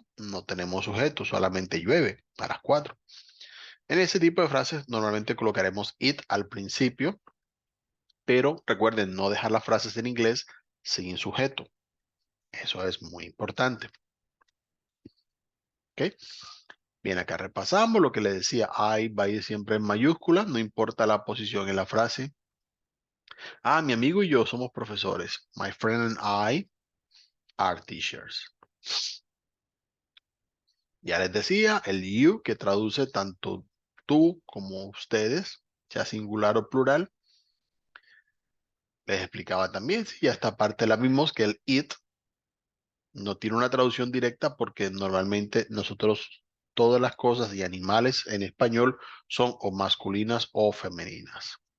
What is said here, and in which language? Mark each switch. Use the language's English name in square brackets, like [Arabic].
[Spanish] No tenemos sujeto, solamente llueve a las 4. En ese tipo de frases normalmente colocaremos it al principio, pero recuerden no dejar las frases en inglés sin sujeto. Eso es muy importante. ¿Ok? Bien, acá repasamos lo que le decía. I va a ir siempre en mayúsculas, no importa la posición en la frase. Ah, mi amigo y yo somos profesores. [English] My friend and I are teachers. [Spanish] Ya les decía, el you que traduce tanto tú como ustedes, sea singular o plural. Les explicaba también, si ya esta parte la vimos, que el it no tiene una traducción directa porque normalmente nosotros todas las cosas y animales en español son o masculinas o femeninas.